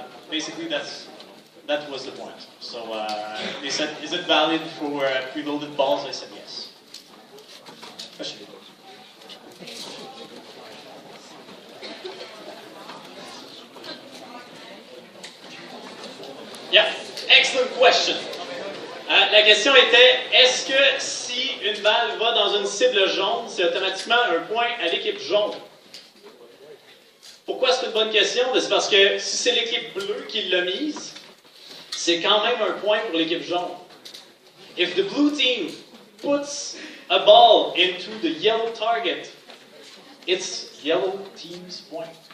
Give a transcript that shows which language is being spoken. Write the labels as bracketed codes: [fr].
[en] Basically, that was the point. So they said, is it valid for preloaded balls? I said yes. Question? Yeah, excellent question. [fr] La question était, est-ce que si une balle va dans une cible jaune, c'est automatiquement un point à l'équipe jaune? Pourquoi c'est une bonne question? C'est parce que si c'est l'équipe bleue qui l'a mise, c'est quand même un point pour l'équipe jaune. [en] If the blue team puts a ball into the yellow target, it's yellow team's point.